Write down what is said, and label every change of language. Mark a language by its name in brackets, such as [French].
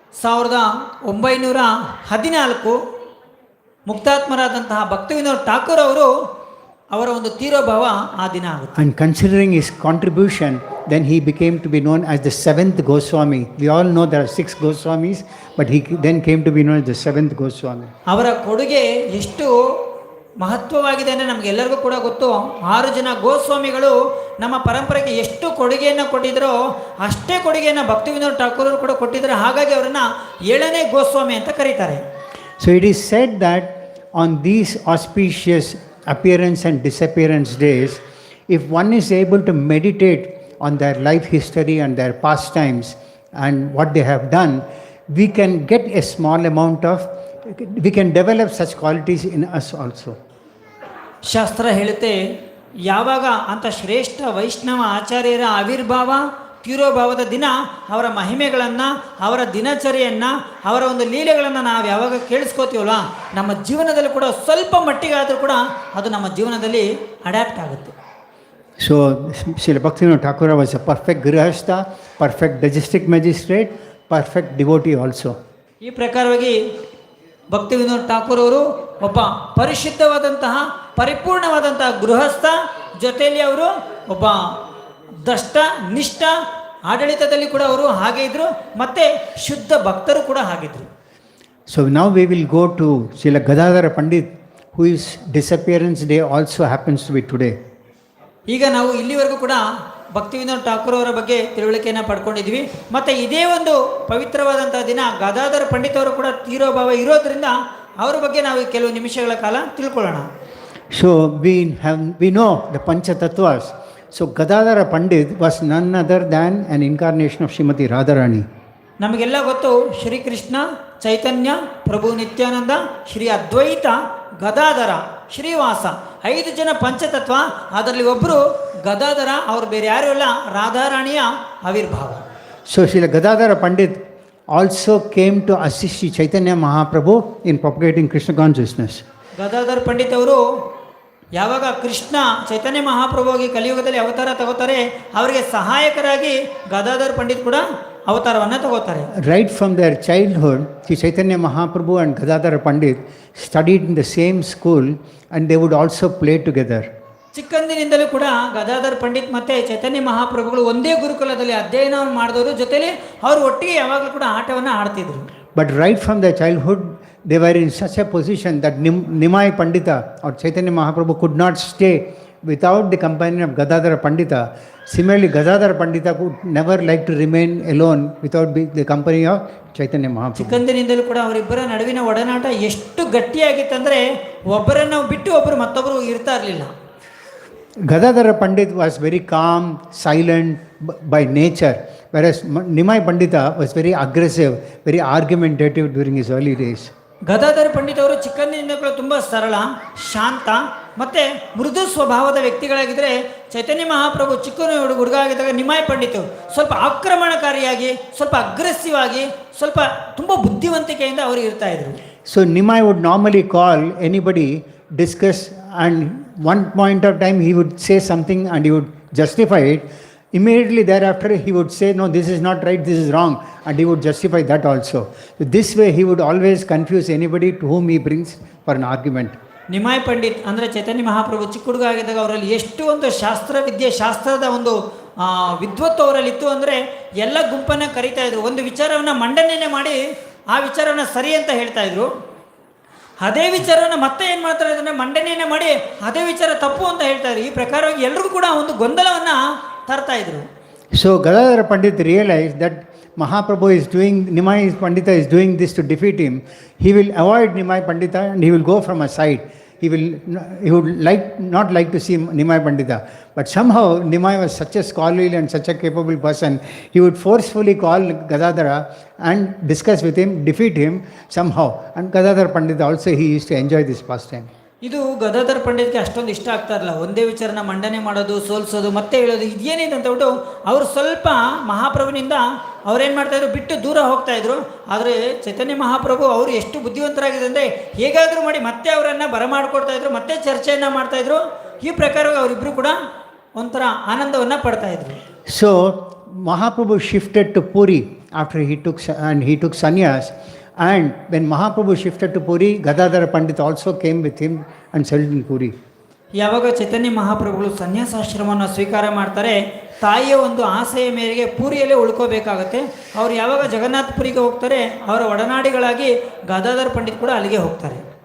[Kannada] 1914 ಮುಕ್ತಾತ್ಮರಾದಂತಹ ಭಕ್ತಿವಿನೋದ ಠಾಕೂರ್ ಅವರು ಅವರ ಒಂದು ತೀರೋಭಾವ ಆ ದಿನ ಆಗುತ್ತೆ. [English] And considering his contribution, then he became to be known as the 7th Goswami. We all know there are 6 Goswamis, but he then came to be known as the 7th Goswami. [Kannada] ಅವರ ಕೊಡುಗೆ ಎಷ್ಟು ಮಹತ್ವವಾಗಿದೆ ಅಂದರೆ ನಮಗೆಲ್ಲರಿಗೂ ಕೂಡ ಗೊತ್ತು. 6 ಜನ ಗೋಸ್ವಾಮಿಗಳು ನಮ್ಮ ಪರಂಪರೆಗೆ ಎಷ್ಟು ಕೊಡುಗೆಯನ್ನು ಕೊಟ್ಟಿದ್ದರೋ ಅಷ್ಟೇ ಕೊಡುಗೆಯನ್ನು ಭಕ್ತಿವಿನೋದ ಠಾಕೂರ್ ಕೂಡ ಕೊಟ್ಟಿದ್ದಾರೆ. ಹಾಗಾಗಿ ಅವರನ್ನು 7ನೇ ಗೋಸ್ವಾಮಿ ಅಂತ ಕರೀತಾರೆ. [English] So it is said that on these auspicious appearance and disappearance days, if one is able to meditate on their life history and their pastimes and what they have done, we can get a small amount of, we can develop such qualities in us also. [Kannada] ಶಾಸ್ತ್ರ ಹೇಳುತ್ತೆ ಯಾವಾಗ ಅಂತ ಶ್ರೇಷ್ಠ ವೈಷ್ಣವ ಆಚಾರ್ಯರ ಆವಿರ್ಭಾವ ತೀರೋಭಾವದ ದಿನ ಅವರ ಮಹಿಮೆಗಳನ್ನು ಅವರ ದಿನಚರಿಯನ್ನು ಅವರ ಒಂದು ಲೀಲೆಗಳನ್ನು ನಾವು ಯಾವಾಗ ಕೇಳಿಸ್ಕೋತೀವಲ್ಲ ನಮ್ಮ ಜೀವನದಲ್ಲಿ ಕೂಡ ಸ್ವಲ್ಪ ಮಟ್ಟಿಗಾದರೂ ಕೂಡ ಅದು ನಮ್ಮ ಜೀವನದಲ್ಲಿ ಅಡ್ಯಾಪ್ಟ್ ಆಗುತ್ತೆ. [English] So Srila Bhaktivinoda Thakura was a perfect grihastha, perfect district magistrate, perfect devotee also. [Kannada] ಈ ಪ್ರಕಾರವಾಗಿ ಭಕ್ತಿವಿನೋದ ಠಾಕೂರ್ ಅವರು ಒಬ್ಬ ಪರಿಶುದ್ಧವಾದಂತಹ ಪರಿಪೂರ್ಣವಾದಂತಹ ಗೃಹಸ್ಥ, ಜೊತೆಯಲ್ಲಿ ಅವರು ಒಬ್ಬ ದಷ್ಟ ನಿಷ್ಠ ಆಡಳಿತದಲ್ಲಿ ಕೂಡ ಅವರು ಹಾಗೆ ಇದ್ರು, ಮತ್ತೆ ಶುದ್ಧ ಭಕ್ತರು ಕೂಡ ಹಾಗಿದ್ರು. [English] So now we will go to Srila Gadadhar Pandit, whose disappearance day also happens to be today. [Kannada] ಈಗ ನಾವು ಇಲ್ಲಿವರೆಗೂ ಕೂಡ ಭಕ್ತಿವಿನೋದ್ ಠಾಕೂರ್ ಅವರ ಬಗ್ಗೆ ತಿಳುವಳಿಕೆಯನ್ನು ಪಡ್ಕೊಂಡಿದ್ವಿ. ಮತ್ತು ಇದೇ ಒಂದು ಪವಿತ್ರವಾದಂತಹ ದಿನ ಗದಾಧರ್ ಪಂಡಿತ್ ಅವರು ಕೂಡ ತೀರೋ ಭಾವ ಇರೋದ್ರಿಂದ ಅವರ ಬಗ್ಗೆ ನಾವು ಕೆಲವು ನಿಮಿಷಗಳ ಕಾಲ ತಿಳ್ಕೊಳ್ಳೋಣ. [English] So we know the Pancha Tattvas. So Gadadhar Pandit was none other than an incarnation of Srimati Radharani. [Kannada] ನಮಗೆಲ್ಲ ಗೊತ್ತು, ಶ್ರೀಕೃಷ್ಣ, ಚೈತನ್ಯ, ಪ್ರಭು ನಿತ್ಯಾನಂದ, ಶ್ರೀ ಅದ್ವೈತ, ಗದಾಧರ, ಶ್ರೀವಾಸ, 5 ಜನ ಪಂಚತತ್ವ. ಅದರಲ್ಲಿ ಒಬ್ಬರು ಗದಾಧರ, ಅವರು ಬೇರೆ ಯಾರು ಇಲ್ಲ, ರಾಧಾರಾಣಿಯ ಆವಿರ್ಭಾವ. [English] So Srila Gadadhar Pandit also came to assist Sri Chaitanya Mahaprabhu in propagating Krishna consciousness. [Kannada] Gadadhar Pandit ಅವರು ಯಾವಾಗ ಕೃಷ್ಣ ಚೈತನ್ಯ ಮಹಾಪ್ರಭುವಾಗಿ ಕಲಿಯುಗದಲ್ಲಿ ಅವತಾರ ತಗೋತಾರೆ, ಅವರಿಗೆ ಸಹಾಯಕರಾಗಿ ಗದಾಧರ್ ಪಂಡಿತ್ ಕೂಡ ಅವತಾರವನ್ನು ತಗೋತಾರೆ. [English] Right from their childhood, Sri Chaitanya Mahaprabhu and Gadadhar Pandit studied in the same school and they would also play together. [Kannada] ಚಿಕ್ಕಂದಿನಿಂದಲೂ ಕೂಡ ಗದಾಧರ್ ಪಂಡಿತ್ ಮತ್ತೆ ಚೈತನ್ಯ ಮಹಾಪ್ರಭುಗಳು ಒಂದೇ ಗುರುಕುಲದಲ್ಲಿ ಅಧ್ಯಯನವನ್ನು ಮಾಡಿದವರು, ಜೊತೆಲಿ ಅವರು ಒಟ್ಟಿಗೆ ಯಾವಾಗಲೂ ಕೂಡ ಆಟವನ್ನು ಆಡ್ತಿದ್ರು. [English] But right from their childhood, they were in such a position that Nimai Pandita or Chaitanya Mahaprabhu could not stay without the company of Gadadhar Pandita. Similarly, Gadadhar Pandita could never like to remain alone without the company of Chaitanya Mahaprabhu. [Kannada] ಚಿಕ್ಕಂದಿನಿಂದಲೂ ಕೂಡ ಅವರಿಬ್ಬರ ನಡುವಿನ ಒಡನಾಟ ಎಷ್ಟು ಗಟ್ಟಿಯಾಗಿತ್ತಂದರೆ ಒಬ್ಬರನ್ನು ಬಿಟ್ಟು ಒಬ್ಬರು ಮತ್ತೊಬ್ಬರು ಇರ್ತಾ ಇರಲಿಲ್ಲ. [English] Gadadhar Pandit was very calm, silent by nature, whereas Nimai Pandita was very aggressive, very argumentative during his early days. [Kannada] Gadadhar Pandit ಅವರು ಚಿಕ್ಕಂದಿನಿಂದ ಕೂಡ ತುಂಬ ಸರಳ, ಶಾಂತ ಮತ್ತು ಮೃದು ಸ್ವಭಾವದ ವ್ಯಕ್ತಿಗಳಾಗಿದ್ದರೆ, ಚೈತನ್ಯ ಮಹಾಪ್ರಭು ಚಿಕ್ಕ ಹುಡುಗ ಆಗಿದ್ದಾಗ ನಿಮಾಯ್ ಪಂಡಿತ್ ಸ್ವಲ್ಪ ಆಕ್ರಮಣಕಾರಿಯಾಗಿ, ಸ್ವಲ್ಪ ಅಗ್ರೆಸಿವ್ ಆಗಿ, ಸ್ವಲ್ಪ ತುಂಬ ಬುದ್ಧಿವಂತಿಕೆಯಿಂದ ಅವರು ಇರ್ತಾ ಇದ್ರು. [English] So Nimai would normally call anybody, discuss, and one point of time he would say something and he would justify it. Immediately thereafter he would say, no, this is not right, this is wrong, and he would justify that also. So this way he would always confuse anybody to whom he brings for an argument. [Kannada] ನಿಮಾಯ್ Pandit ಅಂದರೆ ಚೈತನ್ಯ ಮಹಾಪ್ರಭು ಚಿಕ್ಕ ಹುಡುಗ ಆಗಿದ್ದಾಗ ಅವರಲ್ಲಿ ಎಷ್ಟು ಒಂದು ಶಾಸ್ತ್ರದ ಒಂದು ವಿದ್ವತ್ತು ಅವರಲ್ಲಿತ್ತು ಅಂದರೆ ಎಲ್ಲ ಗುಂಪನ್ನು ಕರೀತಾ ಇದ್ರು. ಒಂದು ವಿಚಾರವನ್ನು ಮಂಡನೆ ಮಾಡಿ ಆ ವಿಚಾರವನ್ನು ಸರಿ ಅಂತ ಹೇಳ್ತಾ ಇದ್ರು. ಅದೇ ವಿಚಾರವನ್ನು ಮತ್ತೆ ಏನು ಮಾಡ್ತಾರೆ ಅಂದರೆ ಮಂಡನೆಯನ್ನು ಮಾಡಿ ಅದೇ ವಿಚಾರ ತಪ್ಪು ಅಂತ ಹೇಳ್ತಾ ಇದ್ರು. ಈ ಪ್ರಕಾರವಾಗಿ ಎಲ್ರಿಗೂ ಕೂಡ ಒಂದು ಗೊಂದಲವನ್ನು ತರ್ತಾ ಇದ್ರು. [English] So Gadadhar Pandit realized that Mahaprabhu is doing, Nimai Pandita is doing this to defeat him. He will avoid Nimai Pandita and he will go from a side. He would not like to see Nimai Pandita. But somehow Nimai was such a scholarly and such a capable person, he would forcefully call Gadadhara and discuss with him, defeat him somehow. And Gadadhar Pandita also, he used to enjoy this pastime. [Kannada] ಇದು ಗದಾಧರ್ ಪಂಡಿತ್ಗೆ ಅಷ್ಟೊಂದು ಇಷ್ಟ ಆಗ್ತಾ ಇರಲಿಲ್ಲ. ಒಂದೇ ವಿಚಾರನ ಮಂಡನೆ ಮಾಡೋದು, ಸೋಲ್ಸೋದು, ಮತ್ತೆ ಹೇಳೋದು, ಇದೇನಿದೆ ಅಂತ ಬಿಟ್ಟು ಅವರು ಸ್ವಲ್ಪ ಮಹಾಪ್ರಭುವಿನಿಂದ ಅವ್ರೇನು ಮಾಡ್ತಾಯಿದ್ರು, ಬಿಟ್ಟು ದೂರ ಹೋಗ್ತಾಯಿದ್ರು. ಆದರೆ ಚೈತನ್ಯ ಮಹಾಪ್ರಭು ಅವರು ಎಷ್ಟು ಬುದ್ಧಿವಂತರಾಗಿದೆ ಅಂದರೆ ಹೇಗಾದರೂ ಮಾಡಿ ಮತ್ತೆ ಅವರನ್ನು ಬರಮಾಡ್ಕೊಡ್ತಾಯಿದ್ರು, ಮತ್ತೆ ಚರ್ಚೆಯನ್ನು ಮಾಡ್ತಾಯಿದ್ರು. ಈ ಪ್ರಕಾರವಾಗಿ ಅವರಿಬ್ಬರು ಕೂಡ ಒಂಥರ ಆನಂದವನ್ನು ಪಡ್ತಾಯಿದ್ರು. [English] So Mahaprabhu shifted to Puri after he took sannyas. And when Mahaprabhu shifted to Puri, Gadadhar Pandit also came with him and settled in Puri. [Kannada] ಯಾವಾಗ ಚೈತನ್ಯ ಮಹಾಪ್ರಭುಗಳು ಸನ್ಯಾಸಾಶ್ರಮವನ್ನು ಸ್ವೀಕಾರ ಮಾಡ್ತಾರೆ, ತಾಯಿಯ ಒಂದು ಆಸೆಯ ಮೇರೆಗೆ ಪೂರಿಯಲ್ಲೇ ಉಳ್ಕೋಬೇಕಾಗತ್ತೆ. ಅವರು ಯಾವಾಗ ಜಗನ್ನಾಥಪುರಿಗೆ ಹೋಗ್ತಾರೆ, ಅವರ ಒಡನಾಡಿಗಳಾಗಿ ಗದಾಧರ್ ಪಂಡಿತ್ ಕೂಡ ಅಲ್ಲಿಗೆ ಹೋಗ್ತಾರೆ.